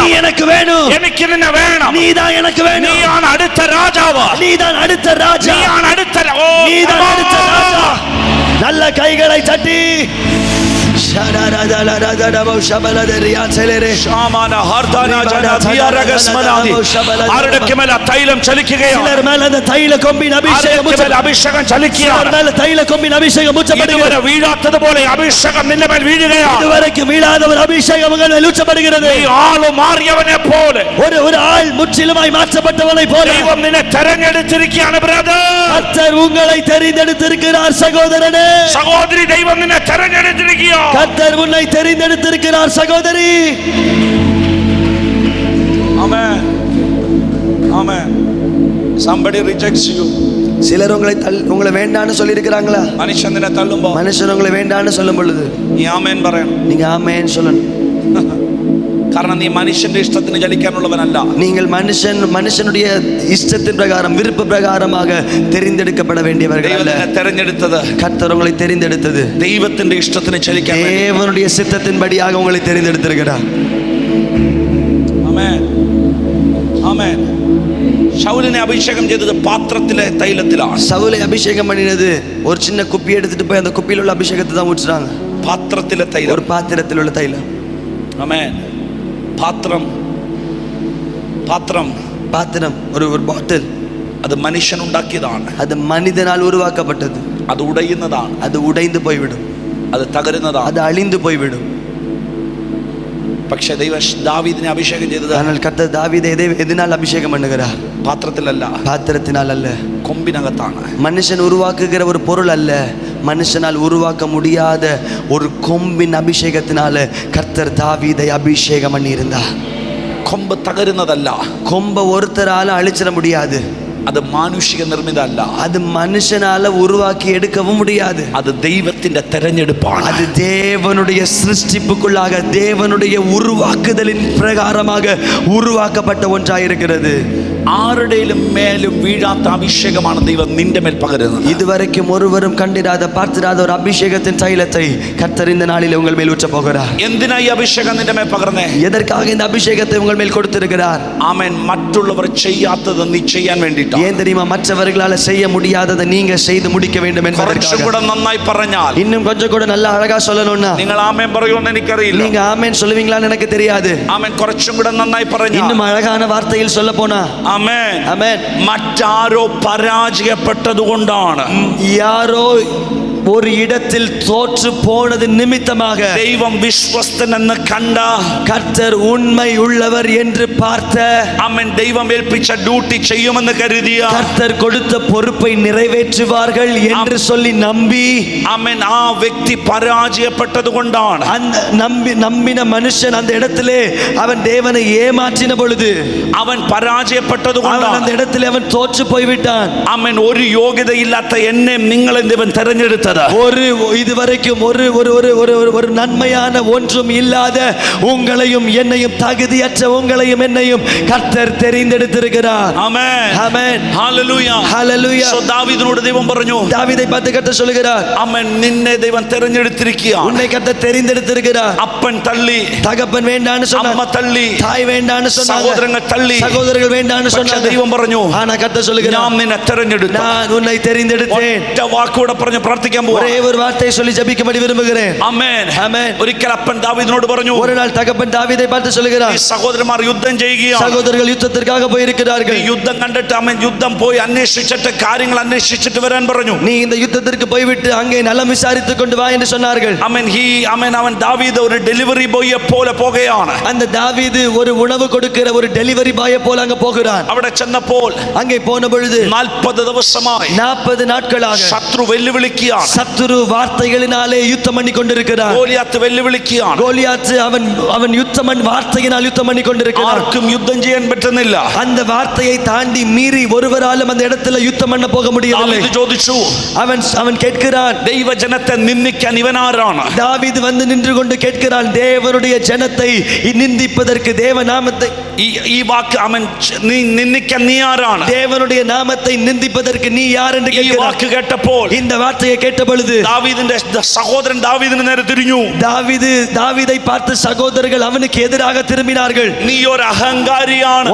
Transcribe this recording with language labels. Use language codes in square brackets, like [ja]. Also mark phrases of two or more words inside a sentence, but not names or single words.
[ta] நீ எனக்கு வேணும், [ml] എനിക്ക് നിന്നെ വേണം. [ta] நீதான் எனக்கு வேணும், [ml] നീയാണ് അടുത്ത രാജാവ്, [ta] நீதான் அடுத்த ராஜா, [ml] നീയാണ് അടുത്ത [ta] நீதான் அடுத்த ராஜா. நல்ல கைகளை தட்டி [ml] തൈലം ചലിക്കുകയാണ്. [ta] சிலர் மேல அந்த தைல கொம்பின் அபிஷேகம் [ml] അഭിഷേകം ചലിക്കുകയാണ്. [ta] மேல தைல கொம்பின் அபிஷேகம் ஊற்றப்படுகிறது. [ml] ഇതുവരെ വീഴാത്തതുപോലെ അഭിഷേകം നിന്റെ മേൽ വീഴുകയാണ്. [ta] இதுவரைக்கும் வீழாத ஒரு அபிஷேகம் உங்கள் மேல் ஊற்றப்படுகிறது. [ml] നീ ആള് മാറിയവനെ പോലെ, [ta] ஒரு ஆள் முற்றிலுமாய் மாற்றப்பட்டவனை போல [ml] ദൈവം നിന്നെ തെരഞ്ഞെടുത്തിരിക്കുകയാണ്. ബ്രദർ, [ta] கர்த்தர் உங்களை தெரிந்தெடுத்திருக்கிறார். சகோதரனே [ml] സഹോദരി, ദൈവം നിന്നെ തെരഞ്ഞെടുത്തിരിക്കുകയാണ്. [ta] கர்த்தர் உன்னை தெரிந்தெடுத்திருக்கிறார். சகோதரி, [ml] ആമേൻ. ആമേൻ. [en] Somebody rejects you. [ta] சிலர் உங்களை வேண்டான்னு சொல்லி இருக்கிறாங்களா? [ml] മനുഷ്യൻ നിന്നെ തള്ളുമ്പോ [ta] மனுஷன் உங்களை வேண்டான்னு சொல்லும் பொழுது [ml] നീ ആമേൻ പറയണം. [ta] நீங்க ஆமென் சொல்லணும். [ml] കാരണം നീ മനുഷ്യന്റെ ഇഷ്ടത്തിന് ചലിക്കാനുള്ളവനല്ല. [ta] நீங்கள் மனுஷனுடைய இஷ்டத்தின் பிரகாரம் விருப்ப பிரகாரமாக தெரிந்தெடுக்கப்பட வேண்டியவர்கள் [ml] ദൈവം [ta] அல்ல. [ml] നിന്നെ തെരഞ്ഞെടുത്തത് [ta] கர்த்தர் உங்களை தெரிந்தெடுத்தது [ml] ദൈവത്തിന്റെ ഇഷ്ടത്തിന് ചലിക്കാൻ വേണ്ടി. [ta] தேவனுடைய சித்தத்தின்படியாக உங்களை தெரிந்தெடுத்திருக்கிறார். [ml] ആമേൻ. ആമേൻ. ശൗലിനെ അഭിഷേകം ചെയ്തത് പാത്രത്തിലെ തൈലത്തിലാണ്. [ta] சவுலை அபிஷேகம் பண்ணினது ஒரு சின்ன குப்பி எடுத்துட்டு போய் அந்த குப்பியில் உள்ள அபிஷேகத்தை தான் ஊற்றுறாங்க. [ml] പാത്രത്തിലെ [ta] ஒரு [ml] തൈലം. [ta] பாத்திரத்தில் உள்ள தைலம். [ml] ആമേൻ. പാത്രം [ta] ஒரு பாட்டில், [ml] അത് മനുഷ്യൻ ഉണ്ടാക്കിയതാണ്. [ta] அது மனிதனால் உருவாக்கப்பட்டது. [ml] അത് ഉടയുന്നതാണ്, [ta] அது உடைந்து போய்விடும், [ml] അത് തകരുന്നതാണ്. [ta] அது அழிந்து போய்விடும். [ml] പക്ഷേ ദൈവം ദാവീദിനെ അഭിഷേകം ചെയ്തത് [ta] ஆனால் கர்த்தர் தாவீதை எதனால் அபிஷேகம் பண்ணுகிறார்? [ml] പാത്രത്തിലല്ല, [ta] பாத்திரத்தினால் அல்ல, [ml] കൊമ്പിനകത്താണ്. [ta] மனுஷன் உருவாக்குகிற ஒரு பொருள் அல்ல, மனுஷனால் உருவாக்க முடியாத ஒரு கொம்பின் அபிஷேகத்தினால கர்த்தர் தாவீதை அபிஷேகம் பண்ணி இருந்தார். [ml] കൊമ്പ് തകരുന്നതല്ല, [ta] கொம்ப ஒருத்தரால அழிச்சிட முடியாது. [ml] അത് മാനുഷിക നിർമ്മിതമല്ല, [ta] அது மனுஷனால உருவாக்கி எடுக்கவும் முடியாது. [ml] അത് ദൈവത്തിന്റെ തെരഞ്ഞെടുപ്പാണ്. [ta] அது தேவனுடைய சிருஷ்டிப்புக்குள்ளாக தேவனுடைய உருவாக்குதலின் பிரகாரமாக உருவாக்கப்பட்ட ஒன்றாயிருக்கிறது. [ml] ആരുടെയും മേലും വീഴാത്ത അഭിഷേകമാണ് ദൈവം നിന്റെ മേൽ പകരുന്നത്. [ta] இதுவரைக்கும் ஒருவரும் கண்டிராத பார்த்திராத ஒரு அபிஷேகத்தின் தைலத்தை கர்த்தர் இந்த நாளில் உங்கள் மேல் ஊற்ற போகிறார். [ml] എന്തിനാ ഈ അഭിഷേകം നിന്റെ മേൽ പകർന്നേ? [ta] எதற்காக இந்த அபிஷேகத்தை உங்கள் மேல் கொடுத்திருக்கிறார்? [ml] ആമേൻ. മറ്റുള്ളവർ ചെയ്യാത്തത് നീ ചെയ്യാൻ വേണ്ടിയിട്ടാണ്. [ta] ஏன் தெரியுமா? மற்றவர்களால செய்ய முடியாததை நீங்க செய்து முடிக்க வேண்டும் [ml] കുറച്ചും [ta] என்பதற்காக. [ml] കൂടെ നന്നായി പറഞ്ഞാൽ, [ta] இன்னும் கொஞ்சம் கூட நல்லா அழகா சொல்லணும்னா, [ml] നിങ്ങൾ ആമേൻ പറയുമെന്ന് എനിക്കറിയില്ല. [ta] நீங்க ஆமென் சொல்லுவீங்களான்னு எனக்கு தெரியாது. [ml] ആമേൻ. കുറച്ചും കൂടെ നന്നായി പറഞ്ഞാൽ, [ta] இன்னும் அழகான வார்த்தையில் சொல்ல போனா, [ml] ആമേൻ, [ta] ஆமென், [ml] മറ്റാരോ പരാജയപ്പെട്ടത് കൊണ്ടാണ്, [ta] யாரோ ஒரு இடத்தில் தோற்று போனது நிமித்தமாக [ml] ദൈവം വിശ്വസ്തൻ എന്ന് കണ്ട, [ta] கர்த்தர் உண்மை உள்ளவர் என்று பார்த்த, [ml] ആമേൻ, ദൈവം ഏൽപ്പിച്ച ഡ്യൂട്ടി ചെയ്യുമെന്ന് കരുതിയ, [ta] கர்த்தர் கொடுத்த பொறுப்பை நிறைவேற்றுவார்கள் என்று சொல்லி நம்பி, [ml] ആമേൻ, ആ വ്യക്തി പരാജയപ്പെട്ടത് കൊണ്ടാണ്, [ta] அந்த நம்பின மனுஷன் அந்த இடத்திலே அவன் தேவனை ஏமாற்றின பொழுது [ml] അവൻ പരാജയപ്പെട്ടത് [ta] அவன் அந்த [ml] കൊണ്ടാണ്, [ta] இடத்திலே அவன் தோற்று போய்விட்டான். [ml] ആമേൻ, ഒരു യോഗ്യതയില്ലാത്ത എന്നെ നിങ്ങളെ ദൈവം തെരഞ്ഞെടുത്തത്. [ta] இல்லாத ஒரு இதுவரைக்கும் ஒரு ஒரு ஒரு ஒரு ஒரு நன்மையான ஒன்றும் இல்லாத உங்களையும் என்னையும், தகுதியற்ற உங்களையும் என்னையும் கர்த்தர் தெரிந்தெடுத்திருக்கிறார். ஆமென் ஆமென். [ml] ഹല്ലേലൂയ ഹല്ലേലൂയ. സോ ദാവീദിനോട് ദൈവം പറഞ്ഞു, [ta] தாவீதை பார்த்து கர்த்தர் சொல்லுகிறார், [ml] ആമേൻ, നിന്നെ ദൈവം തിരഞ്ഞെടുത്തിരിക്കുകയാണ്. [ta] உன்னை கர்த்தர் தெரிந்தெடுத்திருக்கிறார். [ml] അപ്പൻ തള്ളി, [ta] தகப்பன் வேண்டான்னு [ml] അമ്മ [ta] சொன்னார், [ml] തള്ളി, [ta] தாய் வேண்டான்னு சொன்னாங்க, [ml] സഹോദരങ്ങൾ തള്ളി, [ta] சகோதரர்கள் வேண்டான்னு [ml] പക്ഷേ [ta] சொன்னாங்க. [ml] ദൈവം പറഞ്ഞു, [ta] ஆனா கர்த்தர் சொல்லுகிறார், [ml] ഞാൻ നിന്നെ തിരഞ്ഞെടുത്തു. [ta] நான் உன்னை தெரிந்தெடுத்தேன். [ml] ഒറ്റ വാക്കുകൂടെ പറഞ്ഞ് പ്രാർത്ഥിക്കാൻ പോവാ. [ta] ஒரே ஒரு வார்த்தையை சொல்லி ஜெபிக்கும்படி விரும்புகிறேன். [ml] ആമേൻ [ta] ஆமென். [ml] ഒരിക്കൽ അപ്പൻ ദാവീദിനോട് പറഞ്ഞു, [ta] ஒரு நாள் தகப்பன் தாவீதை பார்த்து சொல்லுகிறார், [ml] ഈ സഹോദരന്മാർ യുദ്ധം ചെയ്യുകയാണ്. [ta] சகோதரர்கள் யுத்தத்திற்காக போயிருக்கிறார்கள். [ml] ഈ യുദ്ധം കണ്ടിട്ട് അവൻ യുദ്ധം പോയി അന്വേഷിച്ചിട്ട് കാര്യങ്ങൾ അന്വേഷിച്ചിട്ട് വരാൻ പറഞ്ഞു. [ta] நீ இந்த யுத்தத்திற்கு போய்விட்டு அங்கே நலம் விசாரித்துக் கொண்டு வா என்று சொன்னார்கள். [ml] അവൻ ദാവീദ് ഒരു [en] delivery boy [ml] പോലെ പോകുകയാണ്. [ta] அந்த தாவீது ஒரு உணவு கொடுக்கிற ஒரு [en] delivery boy [ta] போல அங்க போகிறான். [ml] അവിടെ ചെന്നപ്പോൾ [ta] அங்கே போன பொழுது [ml] 40 ദിവസമായി [ta] 40 நாட்களாக [ml] ശത്രു വെല്ലുവിളിക്കുകയാണ്. [ta] சத்துரு வார்த்தைகளினாலே யுத்தம் பண்ணி கொண்டிருக்கிறான். [ml] ഗോലിയാത്ത് വെല്ലുവിളിക്കുകയാണ്. [ta] கோலியாத் அவன் யுத்தம் வார்த்தையினால் யுத்தம் பண்ணி கொண்டிருக்கிறான். [ml] ആർക്കും യുദ്ധം ചെയ്യാൻ പറ്റുന്നില്ല. [ta] அந்த வார்த்தையை தாண்டி மீறி ஒருவராலும் அந்த இடத்துல யுத்தம் பண்ண போக முடியவில்லை. [ml] ദാവീദ് ചോദിച്ചു, [ta] அவன் கேட்கிறான், [ml] ദൈവജനത്തെ നിന്ദിക്കാൻ ഇവനാരാണ്? [ta] தாவீது வந்து நின்று கொண்டு கேட்கிறான், தேவனுடைய ஜனத்தை நிந்திப்பதற்கு, தேவ நாமத்தை [ml] ഈ വാക്ക് അവൻ നിന്ദിക്കാൻ നീ ആരാണ്? [ta] தேவனுடைய நாமத்தை நிந்திப்பதற்கு நீ யார் என்று [ml] ഈ [ta] கேட்கிறான். [ml] വാക്ക് കേട്ടപ്പോൾ [ta] இந்த வார்த்தையை கேட்ட பொழுது [ml] ദാവീദിന്റെ സഹോദരൻ ദാവീദിന് നേരെ തിരിഞ്ഞു. [ta] தாவீதை பார்த்து சகோதரர்கள் அவனுக்கு எதிராக திரும்பினார்கள். [ml] നീ ഒരു അഹങ്കാരിയാണ്,